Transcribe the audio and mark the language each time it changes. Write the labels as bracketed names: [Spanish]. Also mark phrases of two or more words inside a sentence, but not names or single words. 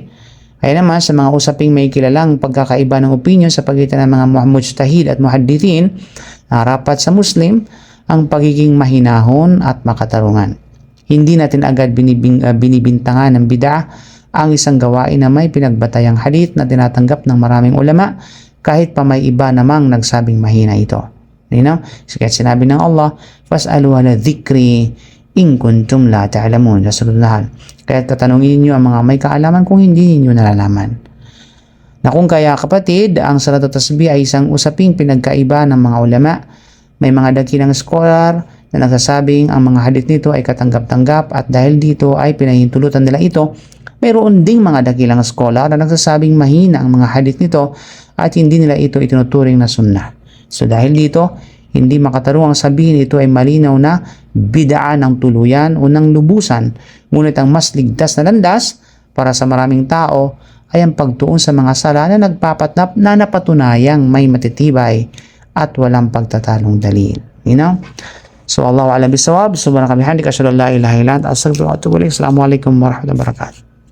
[Filipino] Kaya naman sa mga usaping may kilalang pagkakaiba ng opinion sa pagitan ng mga mujtahid at muhaddithin, rapat sa Muslim ang pagiging mahinahon at makatarungan. Hindi natin agad binibintangan ng bid'ah ang isang gawain na may pinagbatayang hadith na tinatanggap ng maraming ulama kahit pa may iba namang nagsabing mahina ito. [English] You know? [Filipino] Kaya sinabi ng Allah, [Arabic] فاسألوا أهل الذكر إن كنتم لا تعلمون. [Filipino] Sa sunod na hal. Kaya tatanungin niyo ang mga may kaalaman kung hindi niyo nalalaman. Na kung kaya kapatid, ang [Arabic] صلاة التسبيح [Filipino] ay isang usaping pinagkaiba ng mga ulama. May mga dakilang scholar na nagsasabing ang mga hadith nito ay katanggap-tanggap at dahil dito ay pinahintulutan nila ito. Mayroon ding mga dakilang scholar na nagsasabing mahina ang mga hadith nito at hindi nila ito itinuturing na sunnah. So dahil dito, hindi makatarungang sabihin ito ay malinaw na bid'ah ng tuluyan o ng lubusan. Ngunit ang mas ligtas na landas para sa maraming tao ay ang pagtuon sa mga sala na nagpapatnap na napatunayang may matitibay at walang pagtatalong dalil. [English] You know? So [Arabic] الله أعلم بالصواب. سبحانك وبحمدك أشهد أن لا إله إلا أنت أستغفرك وأتوب إليك. السلام عليكم ورحمة الله وبركاته.